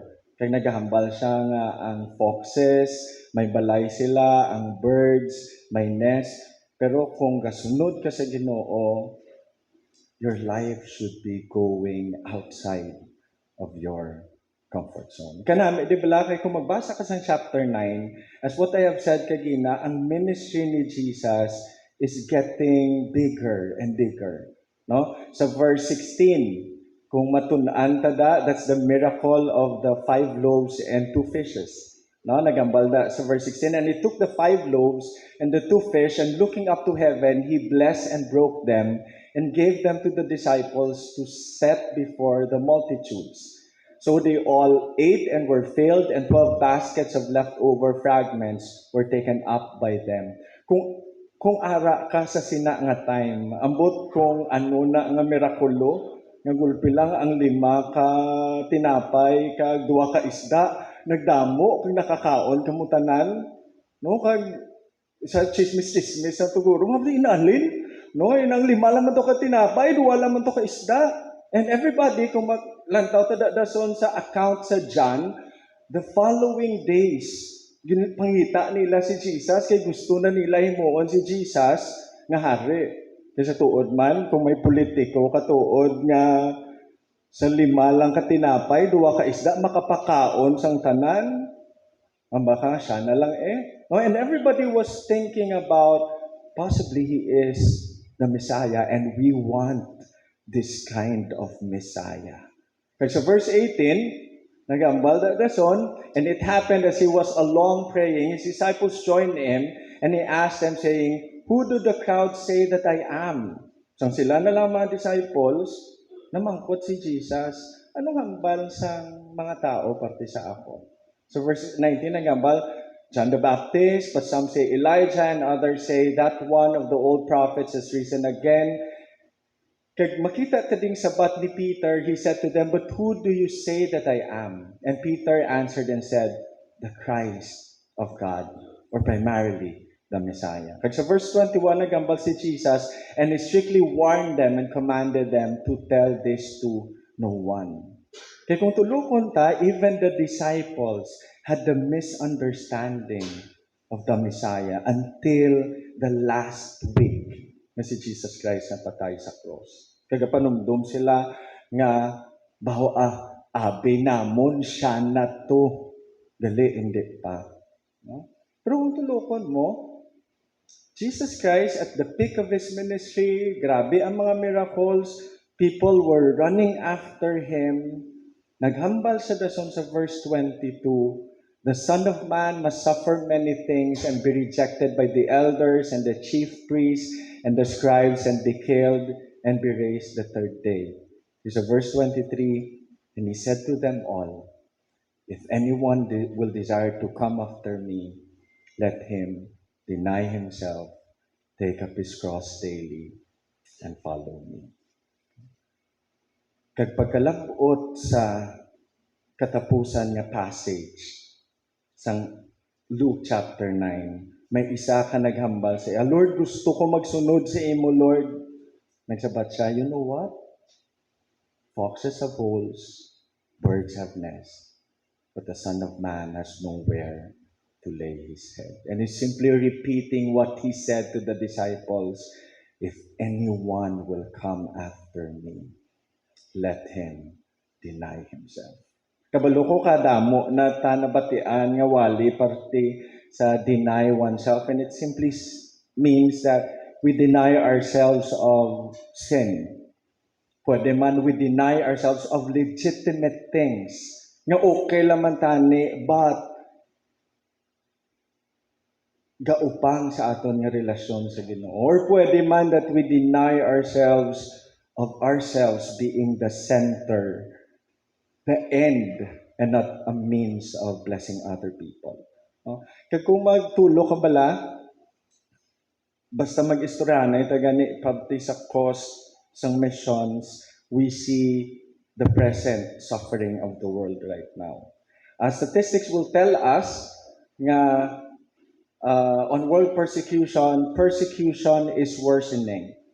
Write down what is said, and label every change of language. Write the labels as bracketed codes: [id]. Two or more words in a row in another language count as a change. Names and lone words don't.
[hil] Kaya naghahambal siya nga ang foxes, may balay sila, ang birds, may nest. Pero kung kasunod ka sa Ginoo, [en] your life should be going outside of your comfort zone. [hil] Kanami, di ba kay kung magbasa ka sa chapter 9, [en] as what I have said [hil] kagina, ang ministry ni Jesus [en] is getting bigger and bigger. [hil] No? Sa verse 16, kung matun-an tada, [en] that's the miracle of the 5 loaves and 2 fishes. [hil] No, nagambal da sa verse 16, [en] and he took the 5 loaves and the 2 fish, and looking up to heaven, he blessed and broke them, and gave them to the disciples to set before the multitudes. So they all ate and were filled, and 12 baskets of leftover fragments were taken up by them. [hil] Kung ara ka sa sina nga time, ambot kung ano na nga mirakulo, nga gulpi lang ang 5 ka tinapay, ka 2 ka isda, nagdamo, kung nakakaon kamutanan, no, kag sa chismis-chismis sa tuguro, mabdi inalin, no, inang 5 lang to ka tinapay, 2 lang to ka isda. [en] And everybody, [hil] kung maglantaw tadadason sa account sa John, [en] the following days, [hil] pangita nila si Jesus, kay gusto na nila himuon si Jesus nga hari. Kaya sa tuod man, kung may politiko katuod nga sa 5 lang katinapay, 2 ka isda, makapakaon sang tanan, ang baka siya na lang eh. [en] Oh, and everybody was thinking about possibly he is the Messiah and we want this kind of Messiah. [hil] Kasi sa verse 18, nagambal da dason, [en] and it happened as he was along praying, his disciples joined him, and he asked them saying, who do the crowd say that I am? [hil] So sila na lang mga disciples, namangkot si Jesus, anong hambal sa mga tao parte sa ako? So verse 19, nagambal, [en] John the Baptist, but some say Elijah, and others say that one of the old prophets has risen again. [hil] Kag makita ta ding sabat ni Peter, [en] he said to them, but who do you say that I am? And Peter answered and said, the Christ of God, or primarily the Messiah. [hil] Kag sa verse 21, nagambal si Jesus, [en] and he strictly warned them and commanded them to tell this to no one. [hil] Kaya kung tulukon ta, [en] even the disciples had the misunderstanding of the Messiah until the last week [hil] na si Jesus Christ na patay sa cross. Kaya panumdum sila nga, baho abi namon siya na to. Gali, hindi pa. No? Pero kung tulukon mo, [en] Jesus Christ at the peak of His ministry, grabe ang mga miracles, people were running after Him. [hil] Naghambal sa dason sa verse 22, [en] the Son of Man must suffer many things and be rejected by the elders and the chief priests and the scribes and be killed and be raised the 3rd day. This is verse 23, and he said to them all, if anyone will desire to come after me, let him deny himself, take up his cross daily, and follow me. [hil] Kag pagkalabot sa katapusan nga passage, Sang Luke chapter 9. May isa ka naghambal sa iya, Lord, gusto ko magsunod sa imo, Lord. Nagsabat siya, [en] you know what? Foxes have holes, birds have nests, but the Son of Man has nowhere to lay his head. And he's simply repeating what he said to the disciples, if anyone will come after me, let him deny himself. [hil] Kabalo ko kadamo na tanabatian nga wali parte sa [en] deny oneself, and it simply means that we deny ourselves of sin. [hil] Pwede man [en] we deny ourselves of legitimate things [hil] nga okay laman tani, but gaupang sa aton nga relasyon sa Ginoo. Or pwede man [en] that we deny ourselves of ourselves being the center, the end, and not a means of blessing other people. [hil] No? Kaya kung magtulo ka bala, basta mag-istorya na ito gani pabti sa cost sang missions, [en] we see the present suffering of the world right now. Statistics will tell us nga on world persecution is worsening.